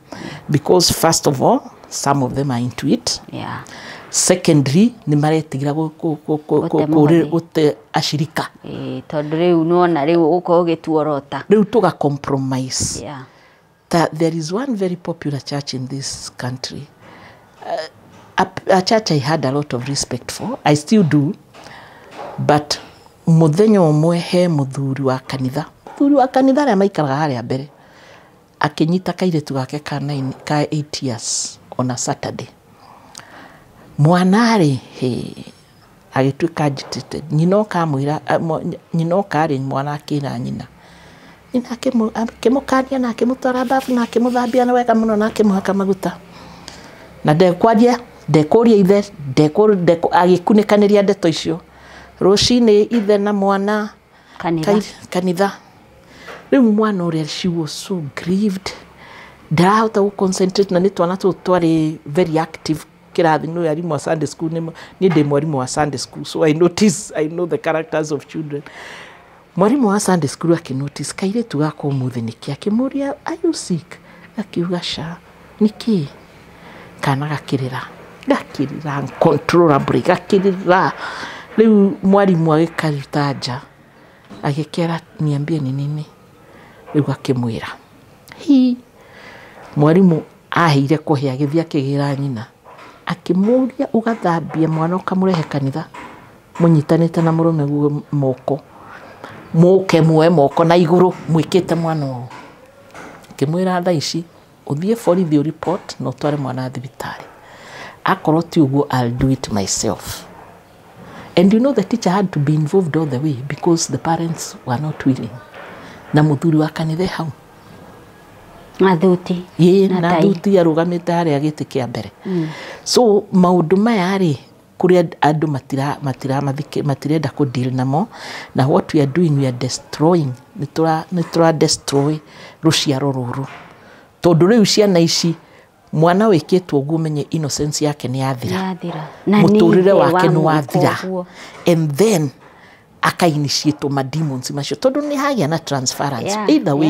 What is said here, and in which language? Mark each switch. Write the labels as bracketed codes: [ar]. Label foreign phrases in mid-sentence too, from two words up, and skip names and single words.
[en] Because first of all, some of them are into it. Yeah. Secondly, [ki] ni maretigira gũte ashirika. Tondũ rĩu nona rĩu ũko ũgĩtuorota. Rĩu tuga compromise. [en] Yeah. That there is one very popular church in this country. A church I had a lot of respect for. I still do. But [ki] mũthenya ũmwe he mũthuri wa kanitha arĩa maikaraga harĩa mbere akĩnyita kairĩtu gake ka [en] 8 years on a Saturday. [ki] Mwana rĩ agĩtuĩka agitated. Nyina okarĩ mwana akĩra nyina. Nyina akĩmũkania na akĩmũtwara bafu na akĩmũthambia na wega mũno na akĩmũhaka maguta. Na ndekũria ithe agĩkunĩkanĩria ndeto icio. Rũcinĩ ithe na mwana kanitha. Rĩu mwana ũrĩa [en] she was so grieved. [ki] Ndarahota gũconcentrate na nĩ twana twarĩ [en] very active [ki] kĩrathi nĩ arimũ wa [en] Sunday school [ki] nĩ ndĩ mwarimũ wa [en] Sunday school, so I know the characters of children. [ki] Mwarimu wa Sunday school akinotice kairĩtu gako ũmũthĩ nĩkĩ akĩmũria [en] are you sick? [ki] Akiuga sha nĩkĩ? Kana gakĩrĩra uncontrollably gakĩrĩra. Rĩu mwarimu agĩkaruta nja agĩkĩra [sw] niambie ni nini. [ki] Rĩu akĩmwĩra mwarimu aheire kũhĩa gĩthia kĩgĩra nyina akĩmũria ũgathambia mwana ũkamũrehe kanitha mũnyitanĩte na mũrũme guo moko mũke muoe moko na igũrũ mwĩkĩte mwana ũũ. Akĩmwĩra thaa ici ũthiĩ borithi report na ũtware mwana thibitarĩ. Akorwo ti ũguo [en] I'll do it myself. And you know the teacher had to be involved all the way because the parents were not willing. [ki] Na mũthuri wa kanitha hau Nathuti. Na thuti arũgamĩte harĩa gĩtĩ kĩa mbere. So maũndũ maya rĩ kũrĩa andũ matirenda ku deal namo na [en] what we are doing we are destroying [ki] nĩ destroy rũciaro rũrũ. Tondũ rĩu ciana ici mwana wĩkĩtwo ũguo menye innocence yake nĩ yathira. Mũtũrĩre wake nĩ wathira. [en] And then [ki] aka-initiate ma demons macio tondũ nĩ hagĩa na transference [en] either way.